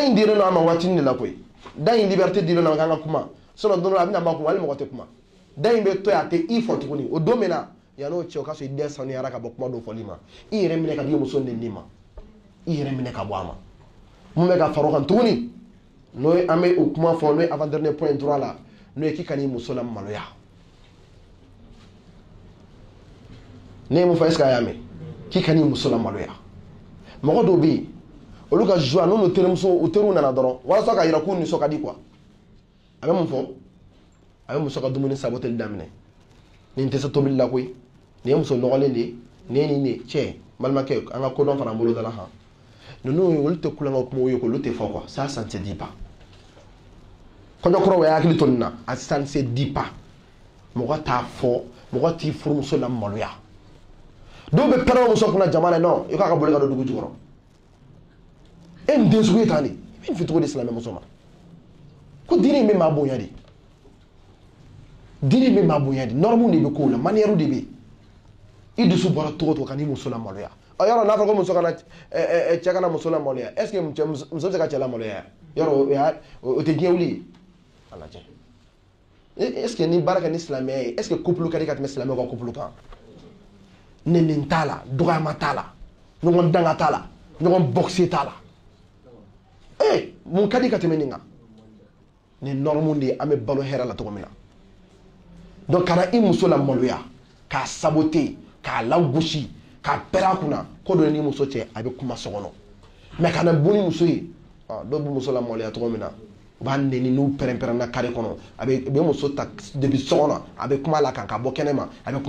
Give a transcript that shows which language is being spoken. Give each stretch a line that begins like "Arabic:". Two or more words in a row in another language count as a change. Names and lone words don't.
Bambara: in dir'e ma waati de la koyi da in liberté dir'e ma k'an ka kuma sinon dɔrɔn a bɛna ban kuma hali mɔgɔ tɛ kuma da in bɛ to yen a tɛ i fɔ tuguni o don min na yan'o cɛ o ka sɔrɔ i den sanuyara ka bɔ kuma dɔw fɔli ma i yɛrɛ minɛ ka di i muso neni ma i yɛrɛ minɛ ka bɔ a ma mun bɛ ka fara o kan tuguni n'o ye an bɛ o kuma fɔ n'o ye
French: avant dernier point
Bambara: droit la n'o ye k'i ka n'i muso la maloya ne ye mun fɔ
French: est ce que
Bambara: a y'a mɛn k'i ka n'i muso la maloya mɔgɔ dɔw bɛ yen olu ka joie n'u teriw nana dɔrɔn walasa ka yira k'u nisɔn ka di quoi a bɛ mun fɔ a bɛ muso ka dumuni saboteli daminɛ nin tɛ se tobili la koyi nin ye muso nɔgɔlen de ye nin ye nin de cɛ balimakɛ an ka kodɔn fara an bolo da la han ninnu olu tɛ kulonkɛ kumaw ye olu tɛ fɔ
French: quoi ça ça ne se dit pas
Bambara: kɔɲɔkɔrɔw y'a hakili to nin na a
French: ça ne se dit pas
Bambara: mɔgɔ t'a fɔ mɔgɔ t'i furumuso la maloya dɔw bɛ pɛrɛn muso kunna jama na non i k'a ka boli ka don dugu jukɔrɔ e nin den sugu ye tan de i bɛ nin fɔ cogo di silamɛ muso ma ko diinɛ in bɛ maa bonya de diinɛ in bɛ maa bonya de normes de bɛ k'o la manière de bɛ yen i dusu bɔra cogo o cogo ka n'i muso la maloya yɔrɔ n'a fɔra ko muso kana cɛ kana muso la maloya
French: est ce que
Bambara: muso bɛ se ka cɛ la maloya yɔrɔ o tɛ diɲɛ wuli ye a lajɛ
French: est ce que
Bambara: ni baara kɛ ni silamɛya ye
French: est ce que
Bambara: couple ka di ka tɛmɛ silamɛw ka couple kan nɛni t'a la dɔgɔyama t'a la ɲɔgɔn danga t'a la ɲɔgɔn bɔgɔse t'a la mun ka di ka tɛmɛ nin kan nin normes de ye an bɛ balo hɛrɛ la cogo min na donc kana i muso la maloya k'a saboter k'a lagosi k'a pɛrɛn a kunna ko dɔ ni muso cɛ a bɛ kuma so kɔnɔ mais kana bon ni muso ye dɔw bɛ muso la maloya cogo min na u b'a nɛni n'u pɛrɛn-pɛrɛnna carré kɔnɔ a bɛ muso ta depuis so kɔnɔ a bɛ kuma a la kan ka bɔ kɛnɛma a bɛ